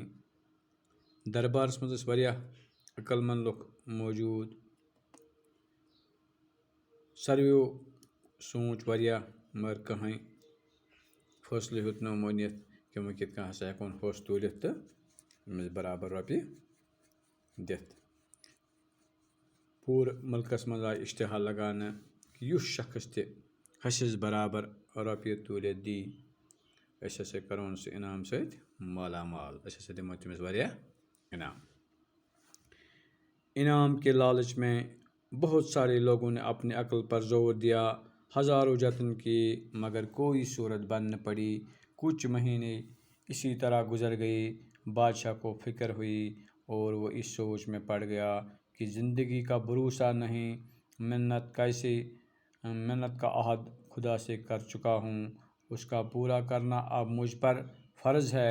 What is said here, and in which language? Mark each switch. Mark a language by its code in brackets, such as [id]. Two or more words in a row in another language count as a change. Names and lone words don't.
[ks] دربارس منٛز ٲسۍ واریاہ عقل مند لُکھ موجوٗد، ساروِیو سوٗنٛچ واریاہ مگر کٕہٕنۍ فٲصلہٕ ہیوٚت نہٕ یِمو نِتھ کہ وۄنۍ کِتھ کٔنۍ ہسا ہٮ۪کون ہوٚس توٗلِتھ تہٕ أمِس برابر رۄپیہِ دِتھ۔ پوٗرٕ مُلکس منٛز آیہِ اشتہار لگاونہٕ کہ یُس شخص تہِ حصس برابر رۄپیہِ توٗلِتھ دی أسۍ ہسا کرون سُہ انعام سۭتۍ مالا مال، أسۍ ہسا دِمو تٔمِس واریاہ انعام۔ [ur] انعام کے لالچ میں بہت سارے لوگوں نے اپنی عقل پر زور دیا، ہزاروں جتن کیے مگر کوئی صورت بن نہ پڑی۔ کچھ مہینے اسی طرح گزر گئے، بادشاہ کو فکر ہوئی اور وہ اس سوچ میں پڑ گیا کہ زندگی کا بھروسہ نہیں، منت کا عہد خدا سے کر چکا ہوں، اس کا پورا کرنا اب مجھ پر فرض ہے۔